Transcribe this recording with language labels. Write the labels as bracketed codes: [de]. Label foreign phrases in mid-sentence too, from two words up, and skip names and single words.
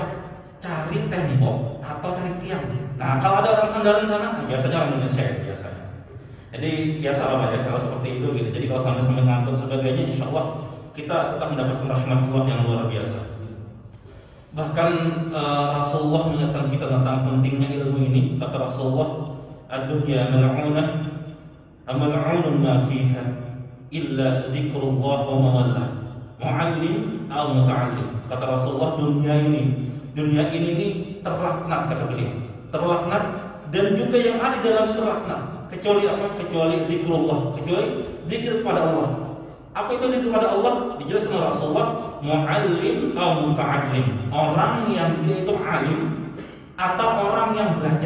[id] Cari tembok atau cari tiang. Nah kalau ada orang sandaran sana, biasanya orang Indonesia biasanya. Jadi biasa lah ya kalau seperti itu gitu. Jadi kalau sambil ngantuk sebagainya, [ar] إن شاء الله [id] kita tetap mendapatkan rahmat Allah yang luar biasa. Bahkan Rasulullah mengingatkan kita tentang pentingnya ilmu ini. Kata Rasulullah, [ar] الدنيا ملعونة، ملعون ما فيها إلا ذكر الله وما والاه، معلم أو متعلم. [id] Kata Rasulullah, dunia ini terlaknat, kata beliau, terlaknat, dan juga yang ada dalam terlaknat. Kecuali apa? Kecuali zikrullah, kecuali zikir kepada Allah. Apa itu zikir kepada Allah? Dijelaskan oleh Rasulullah, mu'allim atau muta'allim, orang yang dia itu alim atau orang yang belajar.